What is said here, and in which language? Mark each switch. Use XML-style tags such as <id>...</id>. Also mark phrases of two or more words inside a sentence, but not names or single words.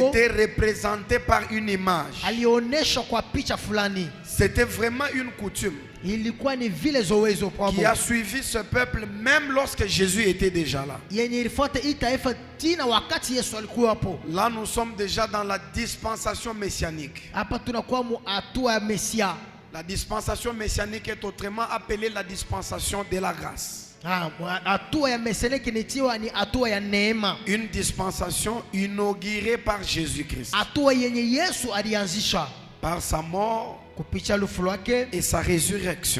<fr>était représenté par une image.</fr> <sw>alioneshwa kwa picha fulani.</sw> <fr>C'était vraiment une coutume</fr> <sw>Ilikuwa ni vile zowezo kwabo</sw> <fr>qui a suivi ce peuple même lorsque Jésus était déjà là.</fr> <sw>yenye ilifuata hii taifa tina wakati Yesu alikuwa hapo.</sw> <fr>Là, nous sommes déjà dans la dispensation messianique.</fr> <sw>Hapa tunakuwa mu hatua ya Mesia.</sw> <fr>La dispensation messianique est autrement appelée la dispensation de la grâce. Une dispensation inaugurée par Jésus-Christ. Par sa mort et sa résurrection.</fr>